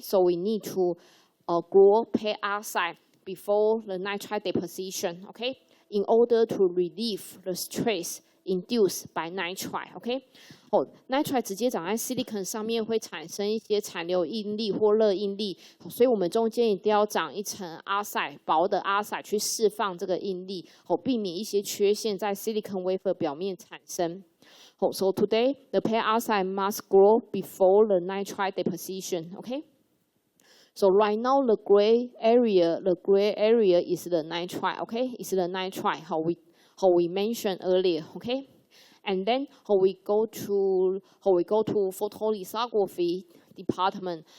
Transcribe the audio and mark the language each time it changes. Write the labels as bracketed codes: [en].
[en] So we need to grow pure oxide before the nitride deposition, okay? In order to relieve the stress induced by nitride, okay? [zh] Nitride 直接长在 silicon 上面会产生一些残留应力或热应力，所以我们中间一定要长一层 oxide 薄的 oxide 去释放这个应力，避免一些缺陷在 silicon wafer 表面产生。 [en] So today the pure oxide must grow before the nitride deposition, okay? So right now the gray area is the nitride, okay? It's the nitride how we mentioned earlier, okay? And then how we go to photolithography department.